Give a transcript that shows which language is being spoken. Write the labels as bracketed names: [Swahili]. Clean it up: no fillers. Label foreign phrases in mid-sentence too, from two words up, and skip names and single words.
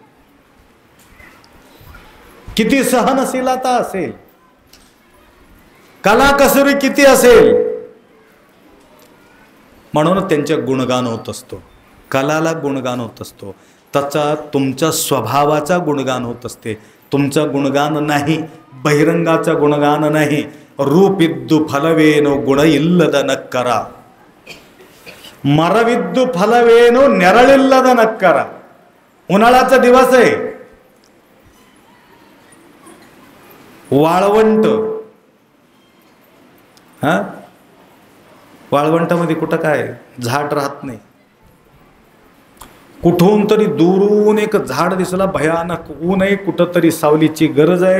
[Marathi] किती सहनशीलता असेल, कला कसुरी किती असेल. म्हणून त्यांच्या गुणगान होत असतो, कलाला गुणगान होत असतो. त्याचा तुमच्या स्वभावाचा गुणगान होत असते. तुमचा गुणगान नाही, बहिरंगाचा गुणगान नाही. [Kannada] ರೂಪಿದ್ದು ಫಲವೇನು ಗುಣ ಇಲ್ಲದ ನಕ್ಕರ, ಮರವಿದ್ದು ಫಲವೇನು ನೆರಳಿಲ್ಲದ ನಕ್ಕರ. [Marathi] उन्हाळ्याचा दिवस आहे, वाळवंट, हा वाळवंटामध्ये कुठं काय झाड राहत नाही. कुठून तरी दुरून एक झाड दिसला, भयानक ऊन आहे, कुठं तरी सावलीची गरज आहे.